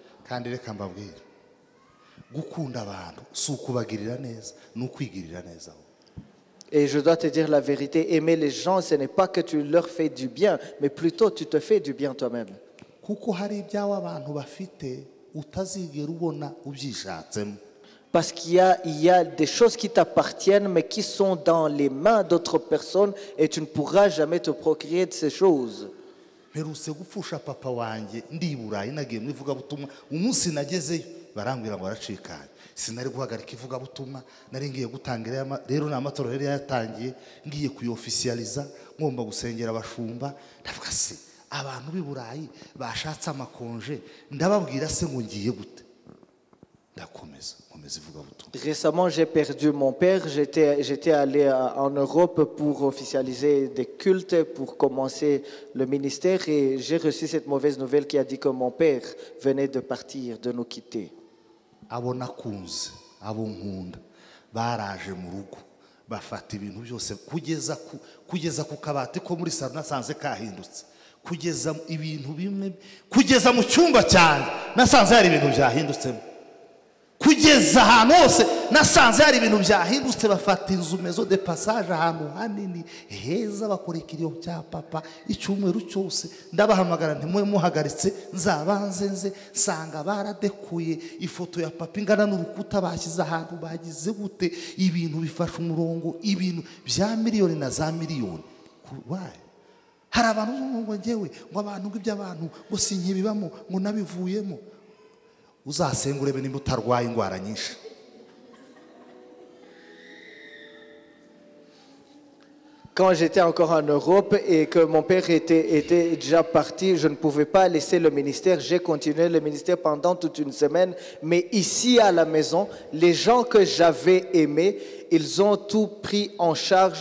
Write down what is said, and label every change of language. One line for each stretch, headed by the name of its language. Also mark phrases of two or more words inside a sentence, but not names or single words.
French: Et je dois te dire la vérité, aimer les gens, ce n'est pas que tu leur fais du bien, mais plutôt tu te fais du bien toi-même. Parce qu'il y a des choses qui t'appartiennent, mais qui sont dans les mains d'autres personnes, et tu ne pourras jamais te procurer de ces choses.
Kinyarwanda: barambwira ngo aracikanye sinari guhagarika ivuga butumwa nari ngiye gutangira rero n'amatorero yari yatangiye ngiye kuyofficializa ngomba gusengera abashumba ndavuga se abantu b'iburayi bashatse amakonje ndababwira se ngo ngiye gute ndakomeza ivuga butumwa.
French: Récemment, j'ai perdu mon père. J'étais allé en Europe pour officialiser des cultes, pour commencer le ministère, et j'ai reçu cette mauvaise nouvelle qui a dit que mon père venait de partir, de nous quitter.
Kinyarwanda: Abo nakunze, abo nkunda baraje mu rugo bafata ibintu byose kugeza ku kabati ko muri salo nasanze kahindutse, kugeza ibintu bimwe, kugeza mu cyumba cyane nasanze hari ibintu byahindutse, kugeza ahantu hose nasanze hari ibintu byahindutse bafata inzu
French: maison de passage
Kinyarwanda: ahantu hanini heza bakoreka iyo bya papa icyumweru cyose ndabahamagara ntimwe muhagaritse nzabanze nze sanga baradekuye ifoto ya papa ingana n'urukuta bashyize ahantu bagize gute ibintu bifasha umurongo ibintu bya miliyoni na za miliyoni.
English: Why?
Kinyarwanda: Hari abantu ngo ngewe ngo abantu ng'iby'abantu ngo sinkibibamo ngo nabivuyemo. Uzasenga urebe nimba utarwaye indwara nyinshi.
French: Quand j'étais encore en Europe et que mon père était déjà parti, je ne pouvais pas laisser le ministère. J'ai continué le ministère pendant toute une semaine. Mais ici à la maison, les gens que j'avais aimés, ils ont tout pris en charge.